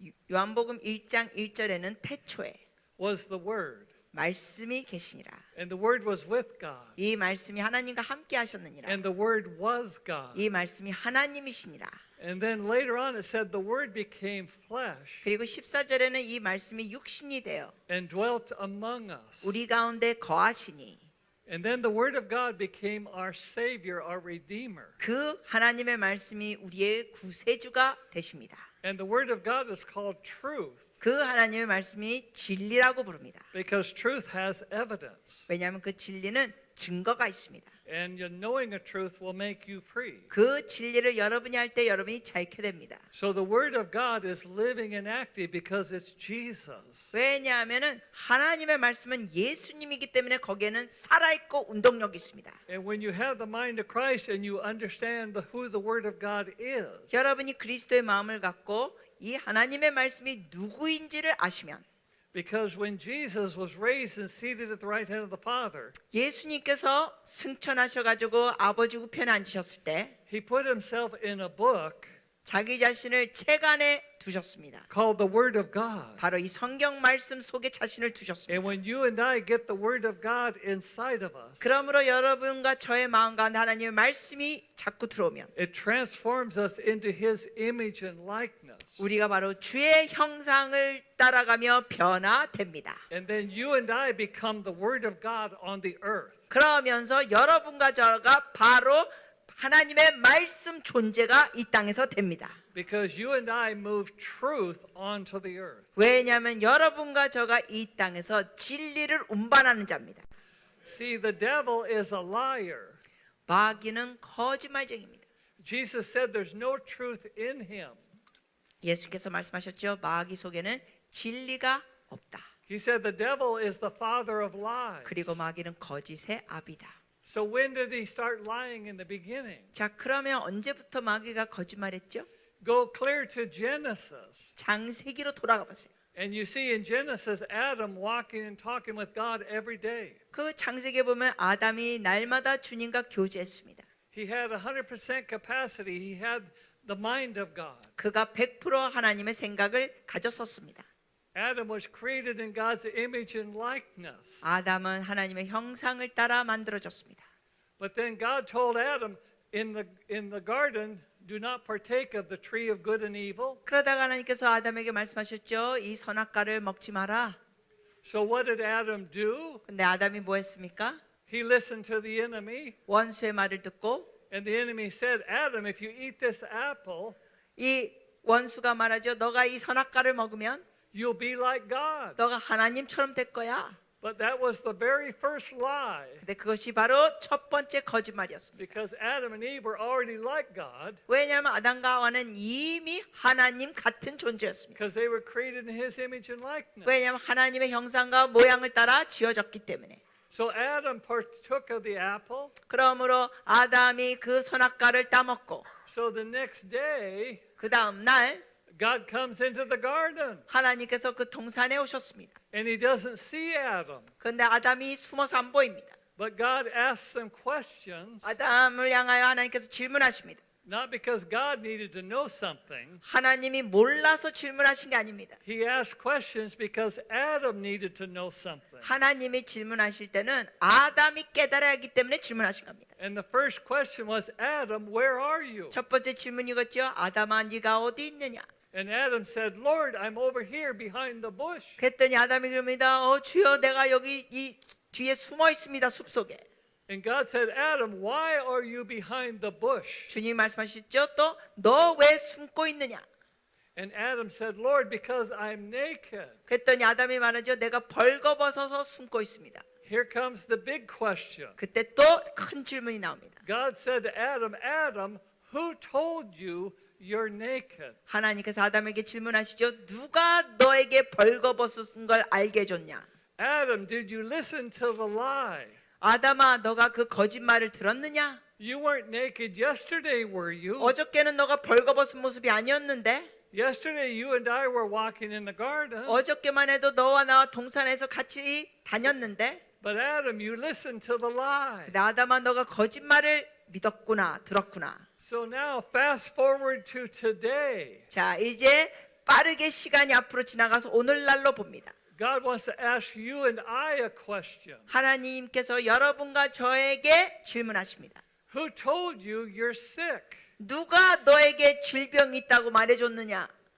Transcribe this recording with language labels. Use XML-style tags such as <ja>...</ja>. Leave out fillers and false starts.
<ko>요한복음 1장 1절에는 태초에</ko> <en>was the Word,</en> <ko>말씀이 계시니라.</ko> <en>and the Word was with God,</en> <ko>이 말씀이 하나님과 함께 하셨느니라.</ko> <en>and the Word was God.</en> <ko>이 말씀이 하나님이시니라.</ko> <en>And then later on it said the Word became flesh</en> <ko>그리고 14절에는 이 말씀이 육신이 되어</ko> <en>and dwelt among us.</en> <ko>우리 가운데 거하시니</ko> <en>And then the Word of God became our Savior, our Redeemer.</en> <ko>그 하나님의 말씀이 우리의 구세주가 되십니다.</ko> <en>And the Word of God is called truth</en> <ko>그 하나님의 말씀이 진리라고 부릅니다.</ko> <en>because truth has evidence.</en> <ko>왜냐하면 그 진리는 증거가 있습니다.</ko> <en>And your knowing a truth will make you free.</en> <ko>그 진리를 여러분이 할 때 여러분이 자유케 됩니다.</ko> <en>So the Word of God is living and active because it's Jesus.</en> <ko>왜냐하면은 하나님의 말씀은 예수님이기 때문에 거기에는 살아있고 운동력이 있습니다.</ko> <en>And when you have the mind of Christ and you understand who the Word of God is,</en> <ko>여러분이 그리스도의 마음을 갖고 이 하나님의 말씀이 누구인지를 아시면</ko> <en>because when Jesus was raised and seated at the right hand of the Father,</en> <ko>예수님께서 승천하셔가지고 아버지 우편에 앉으셨을 때</ko> <en>He put Himself in a book</en> <ko>자기 자신을 책 안에 두셨습니다.</ko> <en>called the Word of God.</en> <ko>바로 이 성경 말씀 속에 자신을 두셨습니다.</ko> <en>And when you and I get the Word of God inside of us,</en> <ko>그러므로 여러분과 저의 마음 가운데 하나님의 말씀이 자꾸 들어오면</ko> <en>it transforms us into His image and likeness.</en> <ko>우리가 바로 주의 형상을 따라가며 변화됩니다.</ko> <en>And then you and I become the Word of God on the earth.</en> <ko>그러면서 여러분과 저가 바로 하나님의 말씀 존재가 이 땅에서 됩니다.</ko> <en>Because you and I move truth onto the earth.</en> <ko>왜냐하면 여러분과 저가 이 땅에서 진리를 운반하는 자입니다.</ko> <en>See, the devil is a liar.</en> <ko>마귀는 거짓말쟁입니다.</ko> <en>Jesus said there's no truth in him.</en> <ko>예수께서 말씀하셨죠. 마귀 속에는 진리가 없다.</ko> <en>He said the devil is the father of lies.</en> <ko>그리고 마귀는 거짓의 아비다.</ko> <en>So when did he start lying in the beginning?</en> <ko>자, 그러면 언제부터 마귀가 거짓말했죠?</ko> <en>Go clear to Genesis.</en> <ko>창세기로 돌아가 보세요.</ko> <en>And you see in Genesis Adam walking and talking with God every day.</en> <ko>그 창세기에 보면 아담이 날마다 주님과 교제했습니다.</ko> <en>He had 100% capacity. He had the mind of God.</en> <ko>그가 100% 하나님의 생각을 가졌었습니다.</ko> <en>Adam was created in God's image and likeness.</en> <ko>아담은 하나님의 형상을 따라 만들어졌습니다.</ko> <en>But then God told Adam in the garden, do not partake of the tree of good and evil.</en> <ko>그러다가 하나님께서 아담에게 말씀하셨죠. 이 선악과를 먹지 마라.</ko> <en>So what did Adam do?</en> <ko>근데 아담이 뭐 했습니까?</ko> <en>He listened to the enemy</en> <ko>원수의 말을 듣고</ko> <en>And the enemy said, Adam, if you eat this apple,</en> <ko>이 원수가 말하죠. 너가 이 선악과를 먹으면</ko> <en>you'll be like God.</en> <ko>너가 하나님처럼 될 거야.</ko> <en>But that was the very first lie.</en> <ko>근데 그것이 바로 첫 번째 거짓말이었습니다.</ko> <en>Because Adam and Eve were already like God.</en> <ko>왜냐하면 아담과 하와는 이미 하나님 같은 존재였습니다.</ko> <en>Because they were created in His image and likeness.</en> <ko>왜냐하면 하나님의 형상과 모양을 따라 지어졌기 때문에.</ko> <en>So Adam partook of the apple.</en> <ko>그러므로 아담이 그 선악과를 따먹고</ko> <en>So the next day,</en> <ko>그 다음 날</ko> <en>God comes into the garden.</en> <ko>하나님께서 그 동산에 오셨습니다.</ko> <en>And He doesn't see Adam.</en> <ko>그런데 아담이 숨어서 안 보입니다.</ko> <en>But God asks some questions.</en> <ko>아담을 향하여 하나님께서 질문하십니다.</ko> <en>Not because God needed to know something.</en> <ko>하나님이 몰라서 질문하신 게 아닙니다.</ko> <en>He asked questions because Adam needed to know something.</en> <ko>하나님이 질문하실 때는 아담이 깨달아야 하기 때문에 질문하신 겁니다.</ko> <en>And the first question was, Adam, where are you?</en> <ko>첫 번째 질문이겠죠. 아담아 네가 어디 있느냐?</ko> <en>And Adam said, Lord, I'm over here behind the bush.</en> <ko>그랬더니 아담이 그럽니다. 주여 내가 여기 이 뒤에 숨어 있습니다. 숲속에.</ko> <en>And God said, Adam, why are you behind the bush?</en> <ko>주님 말씀하셨죠. 또 너 왜 숨고 있느냐?</ko> <en>And Adam said, Lord, because I'm naked.</en> <ko>그랬더니 아담이 말하죠. 내가 벌거벗어서 숨고 있습니다.</ko> <en>Here comes the big question.</en> <ko>그때 또 큰 질문이 나옵니다.</ko> <en>God said to Adam, Adam, who told you you're naked?</en> <ko>하나님께서 아담에게 질문하시죠. 누가 너에게 벌거벗은 걸 알게 해줬냐?</ko> <en>Adam, did you listen to the lie?</en> <ko>아담아 너가 그 거짓말을 들었느냐?</ko> <en>You weren't naked yesterday, were you?</en> <ko>어저께는 너가 벌거벗은 모습이 아니었는데</ko> <en>Yesterday, you and I were walking in the garden.</en> <ko>어저께만 해도 너와 나와 동산에서 같이 다녔는데</ko> <en>But Adam, you listened to the lie.</en> <ko>근데 아담아 너가 거짓말을 믿었구나 들었구나.</ko> <en>So now, fast forward to today.</en> <ko>자 이제 빠르게 시간이 앞으로 지나가서 오늘날로 봅니다.</ko> <en>God wants to ask you and I a question.</en> <ko>하나님께서 여러분과 저에게 질문하십니다.</ko> <en>Who told you you're sick?</en> <ko>누가 너에게 질병이 있다고 말해줬느냐?</ko>